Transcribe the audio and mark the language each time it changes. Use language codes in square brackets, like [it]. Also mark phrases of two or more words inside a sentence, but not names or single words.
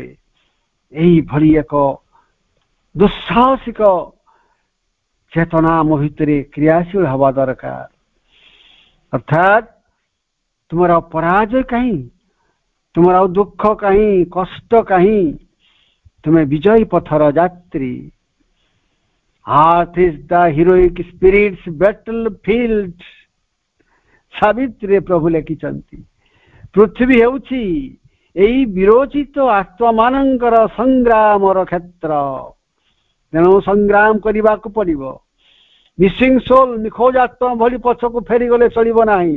[or] ଏଇଭଳି ଏକ ଦୁଃସାହସିକ ଚେତନା ଆମ ଭିତରେ କ୍ରିୟାଶୀଳ ହେବା ଦରକାର। ଅର୍ଥାତ୍ ତୁମର ପରାଜୟ କାହିଁ, ତୁମର ଆଉ ଦୁଃଖ କାହିଁ, କଷ୍ଟ କାହିଁ, ତୁମେ ବିଜୟୀ ପଥର ଯାତ୍ରୀ। [en] Earth is the heroic spirit's battlefield, [or] ସାବିତ୍ରୀ ପ୍ରଭୁ ଲେଖିଛନ୍ତି। ପୃଥିବୀ ହେଉଛି ଏଇ ବିରୋଚିତ ଆତ୍ମାମାନଙ୍କର ସଂଗ୍ରାମର କ୍ଷେତ୍ର। ତେଣୁ ସଂଗ୍ରାମ କରିବାକୁ ପଡିବ। [en] missing soul, [or] ନିଖୋଜ ଆତ୍ମା ଭଳି ପଛକୁ ଫେରିଗଲେ ଚଳିବ ନାହିଁ।